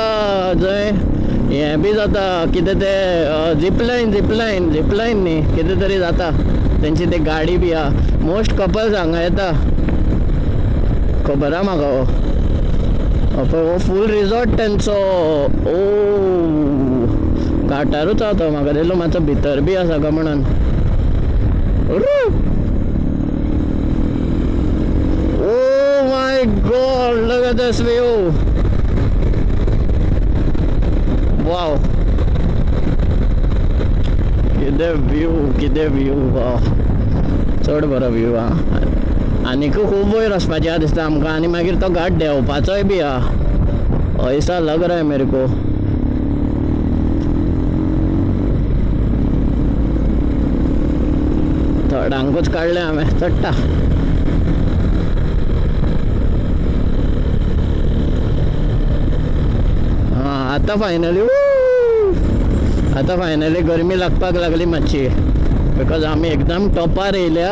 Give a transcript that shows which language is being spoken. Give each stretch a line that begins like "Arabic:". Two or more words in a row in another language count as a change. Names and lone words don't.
Konkani: जंय हें बी जाता कितें तें झिपलायन न्ही कितें तरी जाता, तेंची ते गाडी बी आहा.
English: most couples
Konkani: हांगा येता, खबर आहा म्हाका. हो फूल रिसॉर्ट तेंचो. ओ घाटारूच आहा तो, म्हाका दिसलो मातसो भितर बी आसा काय म्हणून.
English: Oh my god, look at this view. Wow.
Konkani: किती व्यू वाव. चड बरो व्यू हा. आनीक खूब वयर वचपाचें आहा दिसता आमकां, आनी मागीर तो घाट देंवपाचोय बी आहा.
Hindi: ऐसा लग रहा है मेरे को.
Konkani: थोडांकूच काडलें हांवें, चडटा. आता फायनली गरमी लागपाक लागली मातशी, बिकॉज आमी एकदम टॉपार येयल्या.